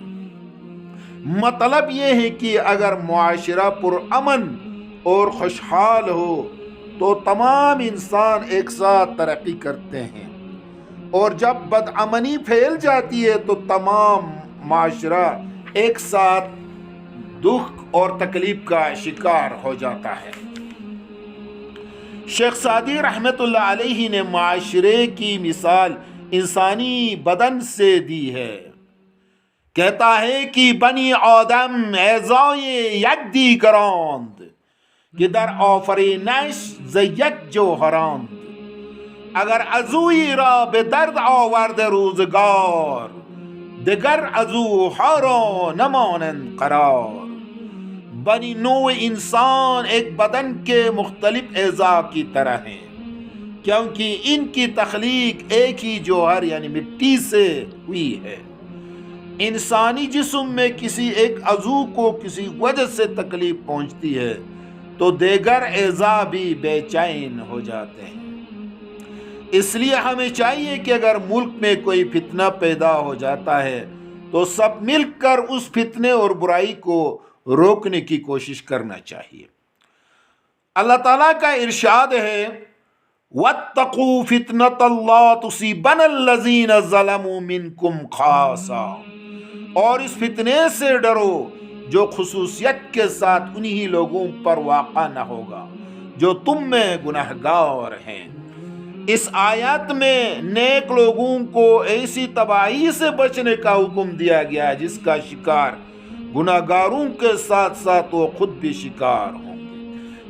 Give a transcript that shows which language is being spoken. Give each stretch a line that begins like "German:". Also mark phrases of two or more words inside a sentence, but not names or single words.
Urdu: مطلب یہ ہے کہ اگر معاشرہ پرامن اور خوشحال ہو تو تمام انسان ایک ساتھ ترقی کرتے ہیں، اور جب بدامنی پھیل جاتی ہے تو تمام معاشرہ ایک ساتھ دکھ اور تکلیف کا شکار ہو جاتا ہے۔ شیخ سعدی رحمت اللہ علیہ نے معاشرے کی مثال انسانی بدن سے دی ہے۔ کہتا ہے کہ
Persian: بنی آدم اعضای یک دیگراند که در آفرینش ز یک جوهرند. اگر عضوی را به درد آورد روزگار، دگر عضوها را نمانند قرار.
Urdu: بنی نوع انسان ایک بدن کے مختلف اعضاء کی طرح ہیں، کیونکہ ان کی تخلیق ایک ہی جوہر یعنی مٹی سے ہوئی ہے۔ انسانی جسم میں کسی ایک عضو کو کسی وجہ سے تکلیف پہنچتی ہے تو دیگر اعضاء بھی بے چین ہو جاتے ہیں۔ اس لیے ہمیں چاہیے کہ اگر ملک میں کوئی فتنہ پیدا ہو جاتا ہے تو سب مل کر اس فتنے اور برائی کو روکنے کی کوشش کرنا چاہیے۔ اللہ تعالیٰ کا ارشاد ہے
Arabic: وَاتَّقُوا فِتْنَةَ اللَّهِ تُصِيبَنَ الَّذِينَ ظَلَمُوا مِنْكُمْ خَاصَّةً،
Urdu: اور اس فتنے سے ڈرو جو خصوصیت کے ساتھ انہی لوگوں پر واقع نہ ہوگا جو تم میں گناہگار ہیں۔ اس آیت میں نیک لوگوں کو ایسی تباہی سے بچنے کا حکم دیا گیا جس کا شکار گناہگاروں کے ساتھ ساتھ وہ خود بھی شکار ہوں گے۔